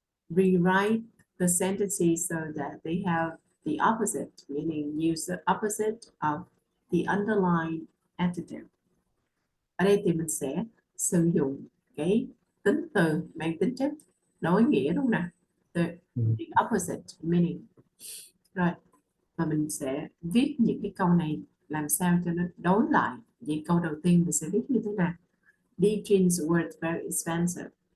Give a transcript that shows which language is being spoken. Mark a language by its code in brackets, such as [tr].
[en] Rewrite the sentences so that they have the opposite, meaning use the opposite of the underlying adjective. [vi] Ở đây thì mình sẽ sử dụng cái tính từ mang tính chất đối nghĩa đúng không nào? [en] The opposite meaning. [vi] Rồi, và mình sẽ viết những cái câu này làm sao cho nó đối lại. Vậy câu đầu tiên mình sẽ viết như thế nào? [en] These jeans were very expensive.